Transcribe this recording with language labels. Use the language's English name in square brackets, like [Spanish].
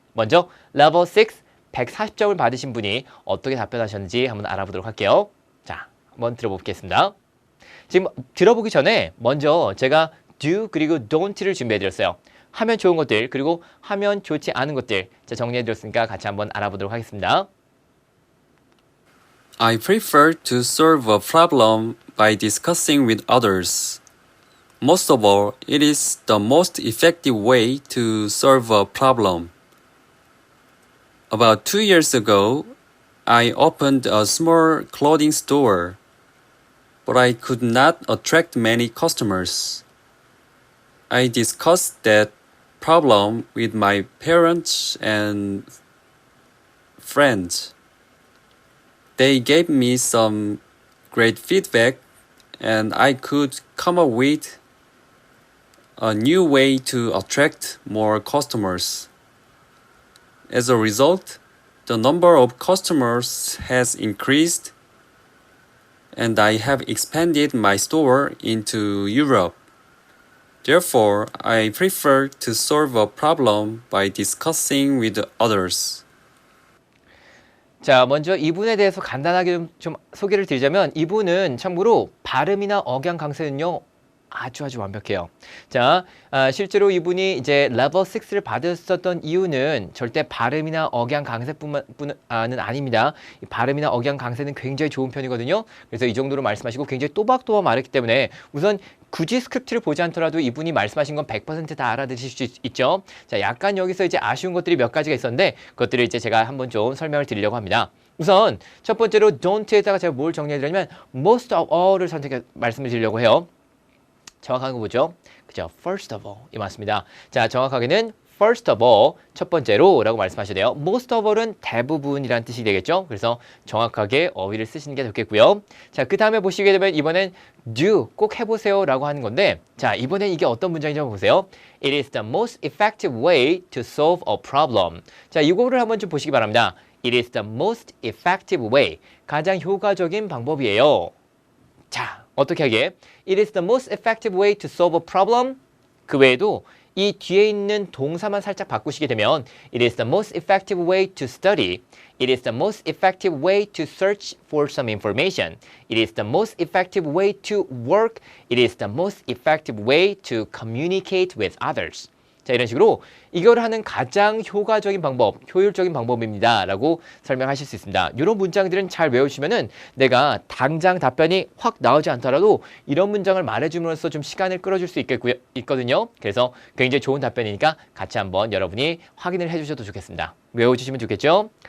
[Korean] 먼저 레벨 6, 140점을 받으신 분이 어떻게 답변하셨는지 한번 알아보도록 할게요. 자, 한번 들어보겠습니다. 지금 들어보기 전에 먼저 제가 do 그리고 don't를 준비해드렸어요. 하면 좋은 것들 그리고 하면 좋지 않은 것들 정리해드렸으니까 같이 한번 알아보도록 하겠습니다. [English] I prefer to solve a problem by discussing with others. Most of all, it is the most effective way to solve a problem. About 2 years ago, I opened a small clothing store, but I could not attract many customers. I discussed that problem with my parents and friends. They gave me some great feedback and I could come up with a new way to attract more customers. As a result, the number of customers has increased and I have expanded my store into Europe. Therefore, I prefer to solve a problem by discussing with others. [Korean] 자, 먼저 이분에 대해서 간단하게 좀 소개를 드리자면 이분은 참고로 발음이나 억양 강세는요. 아주 완벽해요. 자, 실제로 이분이 이제 레벨 6를 받았었던 이유는 절대 발음이나 억양 강세뿐만은 아닙니다. 이 발음이나 억양 강세는 굉장히 좋은 편이거든요. 그래서 이 정도로 말씀하시고 굉장히 또박또박 말했기 때문에 우선 굳이 스크립트를 보지 않더라도 이분이 말씀하신 건 100% 다 알아들으실 수 있죠. 자, 약간 여기서 이제 아쉬운 것들이 몇 가지가 있었는데 그것들을 이제 제가 한번 좀 설명을 드리려고 합니다. 우선 첫 번째로 don't에다가 제가 뭘 정리해드리냐면 most of all을 말씀을 드리려고 해요. 정확한 거 뭐죠? 그죠? First of all 이 맞습니다. 자, 정확하게는 first of all 첫 번째로 라고 말씀하셔야 돼요. most of all은 대부분이라는 뜻이 되겠죠? 그래서 정확하게 어휘를 쓰시는 게 좋겠고요. 자, 그 다음에 보시게 되면 이번엔 do 꼭 해보세요 라고 하는 건데 자, 이번엔 이게 어떤 문장인지 한번 보세요. [English] It is the most effective way to solve a problem. [Korean] 자, 이거를 한번 좀 보시기 바랍니다. [English] It is the most effective way. [Korean] 가장 효과적인 방법이에요. 자, 어떻게 하게? [English] It is the most effective way to solve a problem. [Korean] 그 외에도 이 뒤에 있는 동사만 살짝 바꾸시게 되면 [English] It is the most effective way to study. It is the most effective way to search for some information. It is the most effective way to work. It is the most effective way to communicate with others. [Korean] 자, 이런 식으로 이걸 하는 가장 효과적인 방법, 효율적인 방법입니다 라고 설명하실 수 있습니다. 이런 문장들은 잘 외우시면은 내가 당장 답변이 확 나오지 않더라도 이런 문장을 말해줌으로써 좀 시간을 끌어줄 수 있거든요. 그래서 굉장히 좋은 답변이니까 같이 한번 여러분이 확인을 해주셔도 좋겠습니다. 외워주시면 좋겠죠?